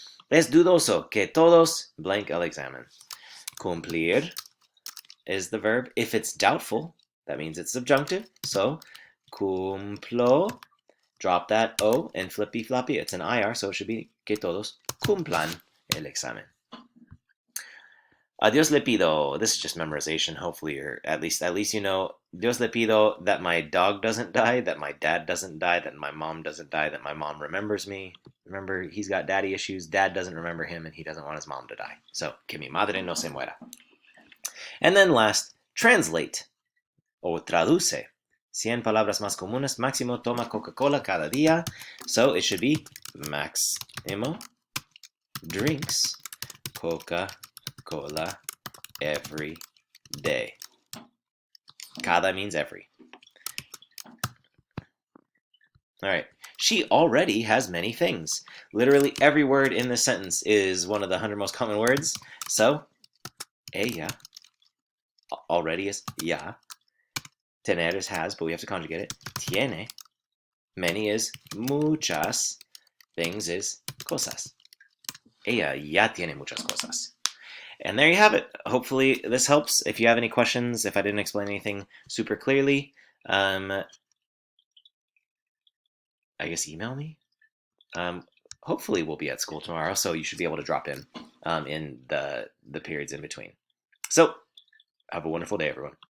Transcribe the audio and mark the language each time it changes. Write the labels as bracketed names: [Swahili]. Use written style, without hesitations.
[Spanish] Es dudoso que todos blank el examen. [English] Cumplir is the verb. If it's doubtful, that means it's subjunctive. So, cumplo, drop that O and flippy floppy. It's an IR, so it should be [Spanish] que todos cumplan el examen. A Dios le pido. [English] This is just memorization, hopefully, or at least you know. [Spanish] Dios le pido [English] that my dog doesn't die, that my dad doesn't die, that my mom doesn't die, that my mom remembers me. Remember, he's got daddy issues. Dad doesn't remember him, and he doesn't want his mom to die. [Spanish] So, que mi madre no se muera. [English] And then last, translate [Spanish] o traduce. 100 palabras más comunes. Máximo toma Coca-Cola cada día. [English] So it should be Máximo drinks Coca-Cola every day. Cada means every. All right. She already has many things. Literally every word in this sentence is one of the 100 most common words. So, ella already is ya. Tener is has, but we have to conjugate it. Tiene. Many is muchas. Things is cosas. [Spanish] Ella ya tiene muchas cosas. [English] And there you have it. Hopefully this helps. If you have any questions, if I didn't explain anything super clearly, I guess email me. Hopefully we'll be at school tomorrow, so you should be able to drop in the periods in between. So have a wonderful day, everyone.